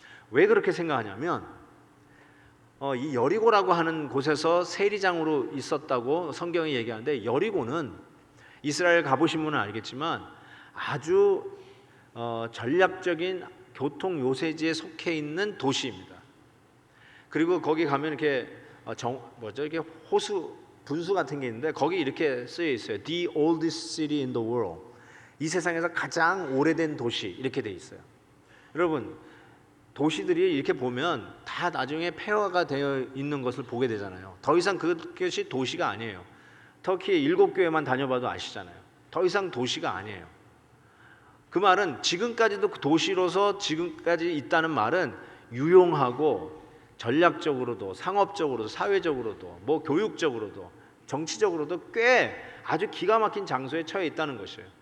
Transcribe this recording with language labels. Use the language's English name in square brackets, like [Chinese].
[Korean] 왜 그렇게 생각하냐면 이 여리고라고 하는 곳에서 세리장으로 있었다고 성경이 얘기하는데, 여리고는 이스라엘 가보신 분은 알겠지만 아주 전략적인 교통 요새지에 속해 있는 도시입니다. 그리고 거기 가면 이렇게 이렇게 호수 분수 같은 게 있는데 거기 이렇게 쓰여 있어요. [English] The oldest city in the world. [Korean] 이 세상에서 가장 오래된 도시 이렇게 돼 있어요. 여러분, 도시들이 이렇게 보면 다 나중에 폐허가 되어 있는 것을 보게 되잖아요. 더 이상 그것이 도시가 아니에요. 터키의 7교회만 다녀봐도 아시잖아요. 더 이상 도시가 아니에요. 그 말은 지금까지도 그 도시로서 지금까지 있다는 말은 유용하고 전략적으로도 상업적으로도 사회적으로도 뭐 교육적으로도 정치적으로도 꽤 아주 기가 막힌 장소에 처해 있다는 것이에요.